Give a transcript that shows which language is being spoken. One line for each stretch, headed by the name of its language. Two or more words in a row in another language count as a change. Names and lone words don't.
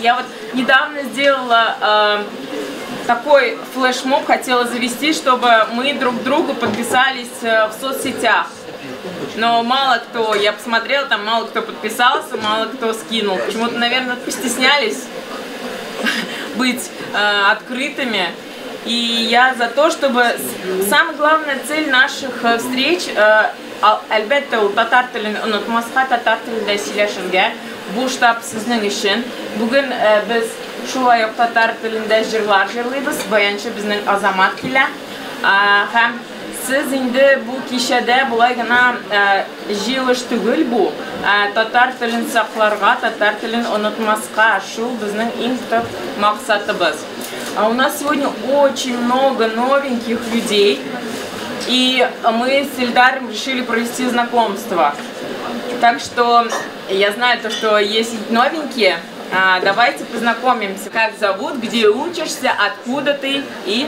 Russian: Я вот недавно сделала такой флешмоб, хотела завести, чтобы мы друг другу подписались в соцсетях. Но мало кто, я посмотрела, там мало кто подписался, мало кто скинул. Почему-то, наверное, постеснялись. быть открытыми. И я за то, чтобы самая главная цель наших встреч,
Tatar: әлбәттә ул татар телен онытмаска, татар телендә сөйләшергә, бу штаб сезнең өчен. Бүген без шулай ук татар телендә җырлар җырлыйбыз, баянчы безнең Азамат килә. Һәм сез инде бу кичәдә булай гына җыелыш түгел бу, татар телен сакларга, татар телен онытмаска, шул безнең иң төп максатыбыз.
Russian: У нас сегодня очень много новеньких людей, и мы с Ильдаром решили провести знакомство. Так что я знаю, что есть новенькие. Давайте познакомимся. Как зовут, где учишься, откуда ты и...